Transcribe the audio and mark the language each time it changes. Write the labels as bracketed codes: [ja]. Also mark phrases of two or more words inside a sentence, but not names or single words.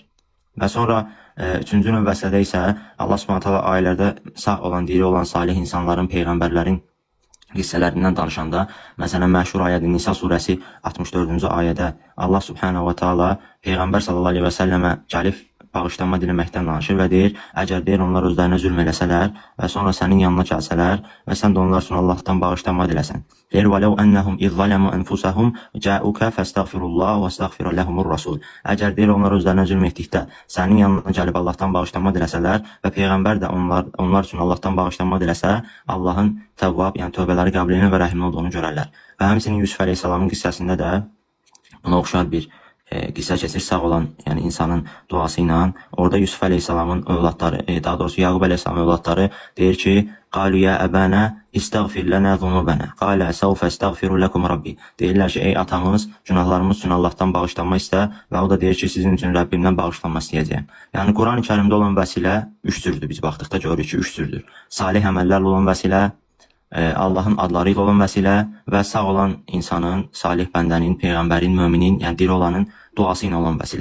[az] Və sonra üçüncü növ vəsilədə isə [ar] الله سبحانه تعالى [az] ayələrdə sağ olan, diri olan salih insanların, peyğəmbərlərin qissələrindən danışanda, məsələn, məşhur ayədir Nisa surəsi 64-cü ayədə [ar] الله سبحانه و تعالى [az] Peyğəmbər [ar] صلى الله عليه وسلم [az] gəlib bağışlanma diləməkdən danışır və deyir, əgər deyir onlar özlərinə zülm eləsələr və sonra sənin yanına gəlsələr və sən də onlar üçün Allahdan bağışlanma diləsən. Deyir, [ar] وَلَوْ أَنَّهُمْ إِذْ ظَلَمُوا أَنفُسَهُمْ جَاءُوكَ فَاسْتَغْفِرُوا اللَّهَ وَاسْتَغْفِرَ لَهُمُ الرَّسُولُ. [az] Əgər deyir onlar özlərinə zülm etdikdə sənin yanına gəlib Allahdan bağışlanma diləsələr və peyğəmbər də onlar üçün Allahdan bağışlanma diləsə, Allahın təvvab, yəni tövbələri qəbulinin və rəhimli olduğunu görərlər. Və həmçinin Yusuf əleyhissalamın qissəsində də buna oxşar bir qissə keçir, sağ olan, yəni insanın duası ilə. Orada Yusuf əleyhissalamın övladları, daha doğrusu Yaqub əleyhissalamın övladları deyir ki: [ar] "قالوا يا أبانا استغفر لنا ذنوبنا." قال سوف أستغفر لكم ربي. [az] Deyirlər ki, ey atamız, günahlarımız üçün Allahdan bağışlanma istə və o da deyir ki, sizin üçün Rəbbimdən bağışlanma istəyəcəyəm. Yəni Quran-ı Kərimdə olan vəsilə üç cürdür. Biz baxdıqda görürük ki, üç cürdür. Salih əməllərlə olan vəsilə, Allahın adları ilə olan vəsilə və sağ olan insanın, salih bəndənin, peyğəmbərin, möminin, yəni diri olanın duası ilə olan vəsilə.